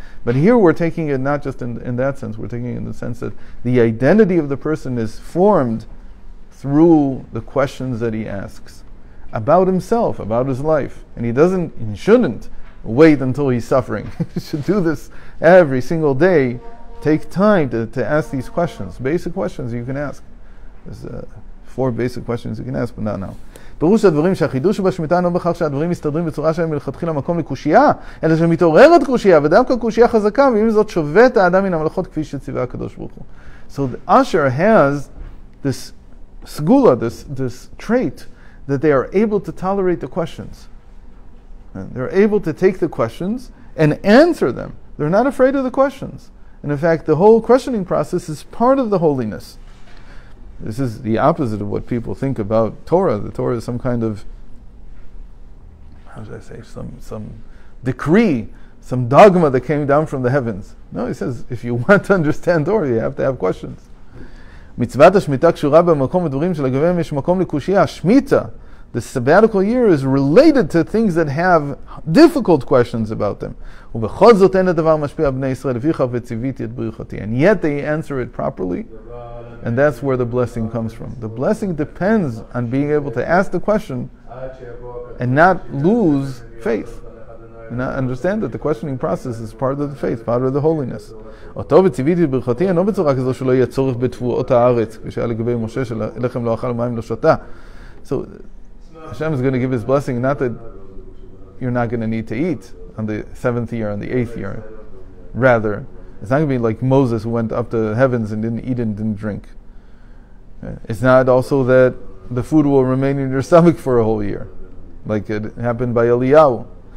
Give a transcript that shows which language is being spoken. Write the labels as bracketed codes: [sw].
[en] But here we're taking it not just in that sense, we're taking it in the sense that the identity of the person is formed through the questions that he asks about himself, about his life. And he shouldn't wait until he's suffering. He should do this every single day. Take time to ask these questions, basic questions you can ask. There's 4 basic questions you can ask, but not now. [he] פירוש הדברים שהחידוש שבשמיטה אינו בכך שהדברים מסתדרים בצורה שהם מלכתחילה מקום לקושייה, אלא שמתעוררת קושייה, ודווקא קושייה חזקה, ועם זאת שובת האדם מן המלאכות כפי שציווה הקדוש ברוך הוא. [en] So the usher has this sgula, this trait, that they are able to tolerate the questions. And they're able to take the questions and answer them. They're not afraid of the questions. And in fact, the whole questioning process is part of the holiness. This is the opposite of what people think about Torah. The Torah is some kind of, how should I say, some decree, some dogma that came down from the heavens. No, he says, if you want to understand Torah, you have to have questions. [he] מצוות השמיטה קשורה במקום ודברים שלגביהם יש מקום לקושייה. [en] שמיטה, the sabbatical year, is related to things that have difficult questions about them. [he] ובכל זאת אין הדבר משפיע על בני ישראל, לפיכך וציוויתי את בריחתי. [en] And yet they answer it properly, and that's where the blessing comes from. The blessing depends on being able to ask the question and not lose faith. And not understand that the questioning process is part of the faith, part of the holiness. [he] אותו וציוויתי את ברכתי אינו בצורה כזו שלא יהיה צורך בתבואות הארץ, כשהיה לגבי משה שלחם לא אכל ומים לא שתה. [en] So Hashem is going to give His blessing, not that you're not going to need to eat on the 7th year, on the 8th year. Rather, it's not going to be like Moses who went up to the heavens and didn't eat and didn't drink. It's not also that the food will remain in your stomach for a whole year, like it happened by Eliyahu.